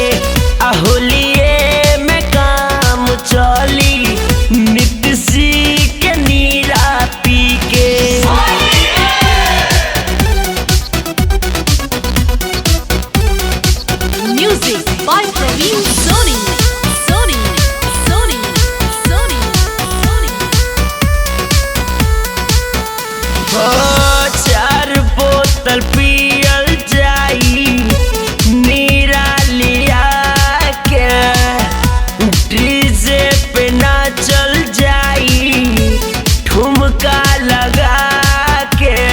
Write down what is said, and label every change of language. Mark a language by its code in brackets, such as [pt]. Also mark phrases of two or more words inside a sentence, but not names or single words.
[bho] होलिये में काम चली नीतीश जी के नीरा पी के। [en] Music by Praveen Soni. Soni. Soni. Soni. Soni. [bho] चार बोतल पियल जाई नीरा लिया के। डीजे पे नाचल जाई ठुमका लगा के।